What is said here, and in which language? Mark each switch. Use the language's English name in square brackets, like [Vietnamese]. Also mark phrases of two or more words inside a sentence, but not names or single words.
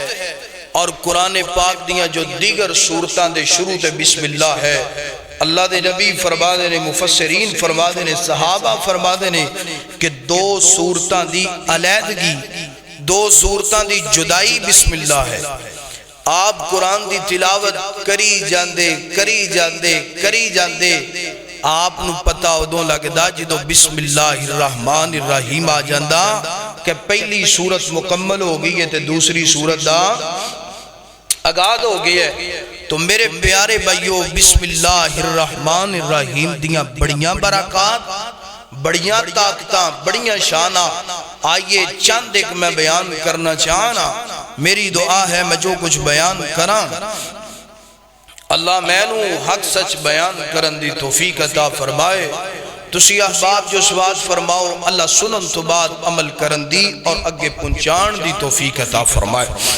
[Punjabi] اور قرآن پاک دیاں جو دیگر سورتاں دے شروع تے بسم اللہ ہے۔ اللہ دے نبی فرما دے نے، مفسرین فرما دے نے، صحابہ فرما دے نے کہ 2 سورتاں دی علیحدگی، 2 سورتاں دی جدائی بسم اللہ ہے۔ آپ قرآن دی تلاوت کری جاندے کری جاندے کری جاندے، آپ نو پتہ ادوں لگدا جدو [Arabic] بسم اللہ الرحمن الرحیم [Punjabi] آ جاندہ کہ پہلی سورت مکمل ہو گئی ہے تے دوسری سورت دا آغاز ہو گئی ہے۔ تو میرے پیارے بھائیو، [Arabic] بسم اللہ الرحمن الرحیم [Punjabi] دیاں بڑیاں برکات، بڑیاں طاقتاں، بڑیاں شانہ، آئیے چند ایک میں بیان کرنا چاہنا۔ میری دعا ہے میں جو کچھ بیان کراں اللہ میں نو حق سچ بیان کرن دی توفیق عطا فرمائے۔ تسی احباب جو سوال فرماؤ، اللہ سنن تو بعد عمل کرن دی اور اگے پنچان دی توفیق عطا فرمائے۔